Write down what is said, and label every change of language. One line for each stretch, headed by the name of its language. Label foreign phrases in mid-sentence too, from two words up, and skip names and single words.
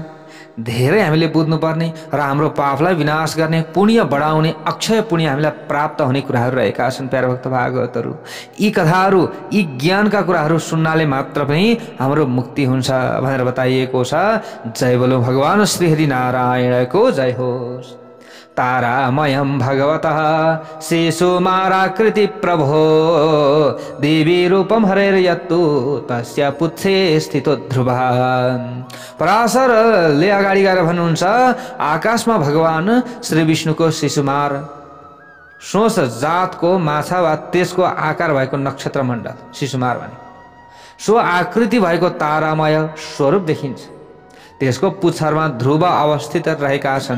Nepali: धेरै हामीले बुझ्नुपर्ने र हाम्रो पापलाई विनाश गर्ने, पुण्य बढाउने, अक्षय पुण्य हामीलाई प्राप्त हुने कुराहरू रहेका छन्। प्यारा भक्त भागवतहरू, यी कथाहरू, यी ज्ञानका कुराहरू सुन्नाले मात्र पनि हाम्रो मुक्ति हुन्छ भनेर बताइएको छ। जय बोलो भगवान श्री हरि नारायणको जय होस्।
Sanskrit: तारामयं भगवतः शिशुमाराकृति प्रभो देवी रूपम हरेर्यत्तु तस्य पुच्छे स्थितो ध्रुवः।
Nepali: पराशरले अगाडि गएर भन्नुहुन्छ, आकाशमा भगवान श्री विष्णुको शिशुमार सोच जातको माछा वा त्यसको आकार भएको नक्षत्र मण्डल शिशुमार भने सो आकृति भएको तारामय स्वरूप देखिन्छ। त्यसको पुच्छरमा ध्रुव अवस्थित रहेका छन्।